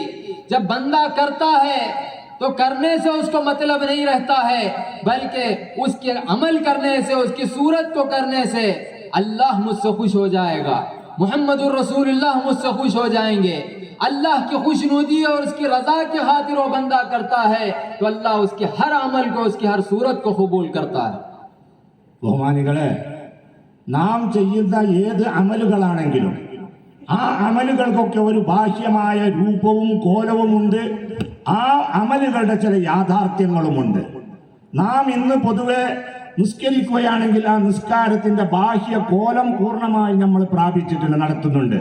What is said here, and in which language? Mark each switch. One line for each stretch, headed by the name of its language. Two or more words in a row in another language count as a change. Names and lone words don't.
Hindi: जब बंदा करता है तो करने से उसको मतलब नहीं रहता है, बल्कि उसके अमल करने से, उसकी सूरत को करने से अल्लाह मुझसे खुश हो जाएगा,
Arabic: محمد رسول الله
Hindi: मुझसे खुश हो जाएंगे। अल्लाह की खुशनुदी और उसकी रजा की खातिर वो बंदा करता है तो अल्लाह उसके हर अमल को, उसकी हर सूरत को कबूल करता है।
Malayalam: ബഹുമാനികളെ, നാം ചെയ്യുന്ന ഏത് അമലുകളാണെങ്കിലും ആ അമലുകൾക്കൊക്കെ ഒരു ബാഹ്യമായ രൂപവും കോലവുമുണ്ട്. ആ അമലുകളുടെ ചില യാഥാർത്ഥ്യങ്ങളുമുണ്ട്. നാം ഇന്ന് പൊതുവെ നിസ്കരിക്കുകയാണെങ്കിൽ ആ നിസ്കാരത്തിന്റെ ബാഹ്യ കോലം പൂർണ്ണമായി നമ്മൾ പ്രാപിച്ചിട്ടുണ്ട്, നടത്തുന്നുണ്ട്.